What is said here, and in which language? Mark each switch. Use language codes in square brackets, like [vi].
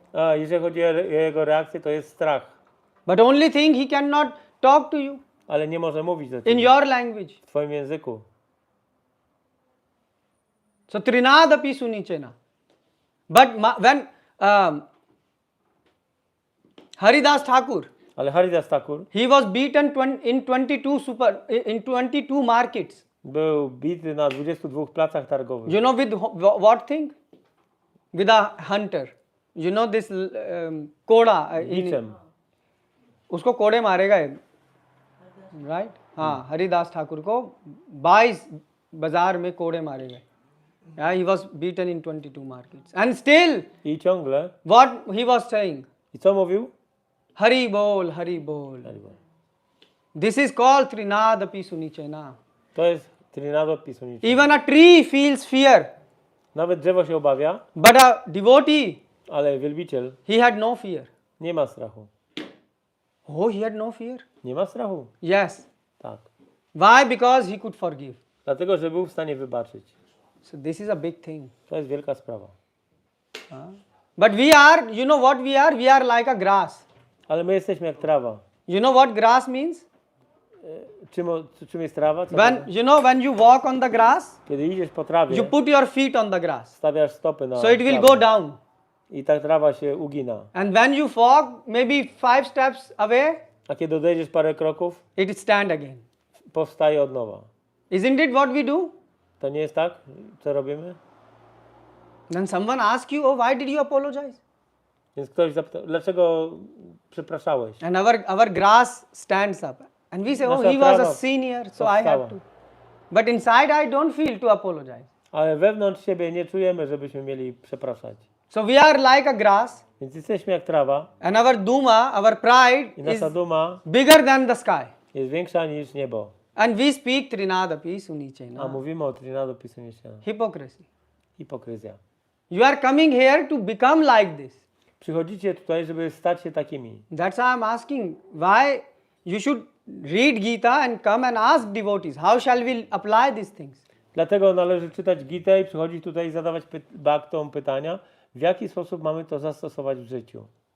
[pl] A jeżeli chodzi o jego reakcję, to jest strach. [en] But only thing he cannot talk to you [pl] Ale nie może mówić do [en] in [pl] ciebie [en] your language. [pl] w twoim języku. [en] So trinadapi sunichena. But when Haridas Thakur, [pl] Ale Haridas Thakur [en] he was beaten in 22 markets. [pl] był bity na 22 placach targowych. [en] You know with what thing? With a hunter. You know this koda. [pl] Biczem. [hi] उसको कोड़े मारेगा right हाँ हरिदास ठाकुर को 22 बाजार में कोड़े मारे गए. [en] He was beaten in 22 markets and still [pl] I ciągle. [en] what he was saying? [pl] I co mówił? [hi] Hari bol, Hari bol. [en] This is called Trinadapi Sunichena. [pl] To jest Trinado Pisunicze. [en] Even a tree feels fear. [pl] Nawet drzewo się obawia, [en] But a devotee, [pl] ale wielbiciel [en] he had no fear. [pl] nie ma strachu. [en] Oh, he had no fear? [pl] Nie ma strachu. [en] Yes. [pl] Tak. [en] Why? Because he could forgive. [pl] Dlatego, że był w stanie wybaczyć. [en] So this is a big thing. [pl] To jest wielka sprawa. [en] But we are, you know what we are? We are like a grass. [pl] Ale my jesteśmy jak trawa. [en] You know what grass means? [pl] Czym jest trawa? Co [en] When when you walk on the grass, [pl] Kiedy idziesz po trawie, [en] you put your feet on the grass. [pl] stawiasz stopy na [en] So it will [pl] trawę. [en] go down. [pl] I ta trawa się ugina. [en] And when you walk maybe 5 steps away, [pl] A kiedy odejdziesz parę kroków, [en] it stand again. [pl] powstaje od nowa. [en] Isn't it what we do? [pl] To nie jest tak, co robimy? [en] Then someone asks you, oh, why did you apologize? [pl] Więc ktoś zapyta, dlaczego przepraszałeś? [en] And our grass stands up. And we say, oh, [pl] Nasza [en] he was a [pl] trawa [en] senior, so I have [pl] powstała. [en] to. But inside I don't feel to apologize. [pl] Ale wewnątrz siebie nie czujemy, żebyśmy mieli przepraszać. [en] So we are like a grass, [pl] Więc jesteśmy jak trawa [en] and our [pl] duma, [en] our pride [pl] i [en] is [pl] nasza duma [en] bigger than the sky. [pl] jest większa niż niebo. [en] And we speak Trinadapi [pl] A Sunichena. mówimy o Trinado Pisunicze. [en] Hypocrisy. [pl] Hipokryzja. [en] You are coming here to become like this. [pl] Przychodzicie tutaj, żeby stać się takimi. [en] That's why I'm asking why you should read Gita and come and ask devotees. How shall we apply these things? [pl] Dlatego należy czytać Gitę i przychodzić tutaj i zadawać bhaktom pytania, w jaki sposób mamy to zastosować w życiu.